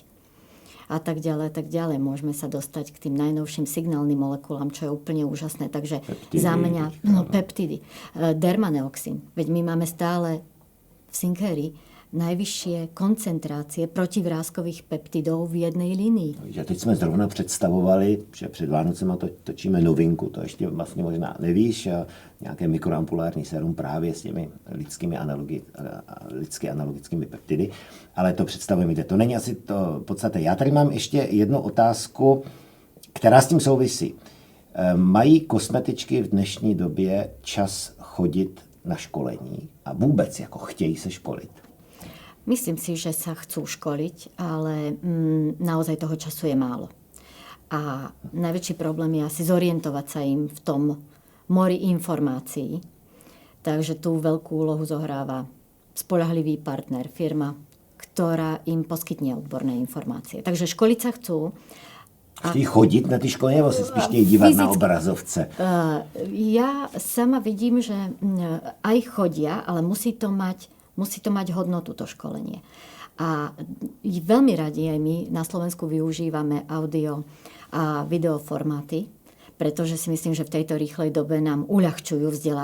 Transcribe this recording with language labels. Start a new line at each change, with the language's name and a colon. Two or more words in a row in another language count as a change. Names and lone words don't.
Slovak: A tak ďalej. Môžeme sa dostať k tým najnovším signálnym molekulám, čo je úplne úžasné. Takže peptidy, za mňa, peptidy. Dermaneoxin. Veď my máme stále v Synkérii najvyššie koncentrácie protivráskových peptidů v jednej linii.
Czech: Že teď jsme zrovna představovali, že před Vánocema točíme novinku, to ještě vlastně možná nevíš, nějaké mikroampulární sérum právě s těmi lidsky analogickými peptidy, ale to představujeme, to není asi to podstatné. Já tady mám ještě jednu otázku, která s tím souvisí. Mají kosmetičky v dnešní době čas chodit na školení a vůbec jako chtějí se školit?
Slovak: Myslím si, že sa chcú školiť, ale naozaj toho času je málo. A najväčší problém je asi zorientovať sa im v tom mori informácií. Takže tú veľkú úlohu zohráva spoľahlivý partner, firma, ktorá im poskytne odborné informácie. Takže školiť sa chcú.
Czech: Chtějí chodit na ty školy, nebo se spíš chtějí dívat na obrazovce?
Slovak: Ja sama vidím, že aj chodia, ale musí to mať hodnotu, to školenie. A veľmi radi aj my na Slovensku využívame audio a videoformáty, pretože si myslím, že v tejto rýchlej dobe nám uľahčujú vzdelávanie.